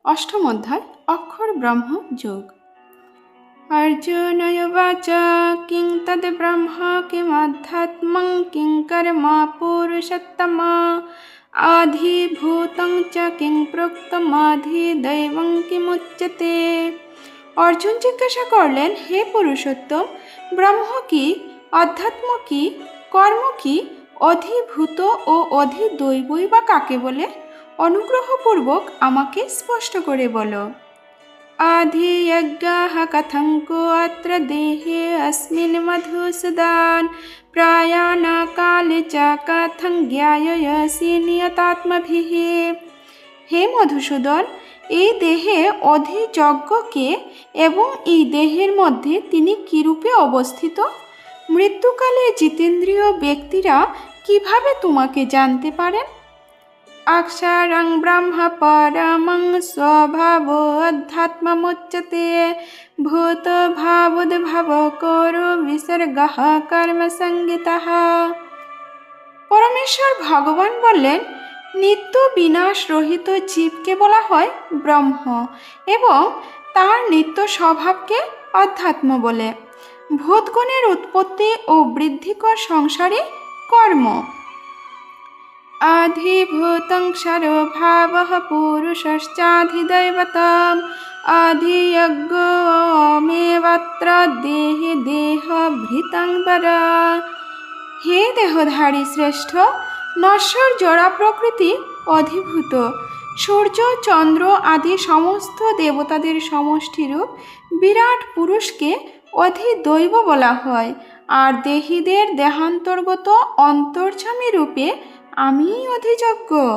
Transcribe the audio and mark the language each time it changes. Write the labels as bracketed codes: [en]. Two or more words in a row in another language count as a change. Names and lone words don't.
[bn] অষ্টম অধ্যায় অক্ষর ব্রহ্ম যোগ। [sa] अर्जुन उवाच किं तद् ब्रह्म किमध्यात्मं किं कर्म पुरुषोत्तम आधिभूतं च किं प्रोक्तमाधिदैवं किमुच्यते। [bn] অর্জুন জিজ্ঞাসা করলেন, হে পুরুষোত্তম, ব্রহ্ম কি, অধ্যাত্ম কি, কর্ম কি, অধিভূত ও অধিদৈবই বা কাকে বলে? অনুগ্রহপূর্বক আমাকে স্পষ্ট করে বলো। [sa] आधियज्ञः कथं को अत्र देहे अस्मिन् मधुसूदन प्रयाणकाले च कथं ज्ञायसि नियतात्मभिः। [bn] হে মধুসূদন, এই দেহে অধিযজ্ঞ কে এবং এই দেহের মধ্যে তিনি কিরূপে অবস্থিত? মৃত্যুকালে জিতেন্দ্রীয় ব্যক্তিরা কিভাবে তোমাকে জানতে পারেন? [sa] अक्षरं ब्रह्म परमं स्वभावोऽध्यात्ममुच्यते भूतभावोद्भवकरो विसर्गः कर्मसंगितः। [bn] পরমেশ্বর ভগবান বললেন, নিত্য বিনাশ রহিত জীবকে বলা হয় ব্রহ্ম এবং তার নিত্য স্বভাবকে অধ্যাত্ম বলে। ভূতগণের উৎপত্তি ও বৃদ্ধিকর সংসারে কর্ম। [sa] आधिभूतं क्षरभावः पुरुषश्चाधिदैवतम् आधियज्ञमेवत्र देहे देहभृतं वरा। [bn] হে দেহধারী শ্রেষ্ঠ, নশ্বর জড়া প্রকৃতি অধিভূত সূর্য চন্দ্র আদি সমস্ত দেবতাদের সমষ্টিরূপ বিরাট পুরুষকে অধিদৈব বলা হয়, আর দেহীদের দেহান্তর্গত অন্তর্যামী রূপে আমি অধিযজ্ঞ।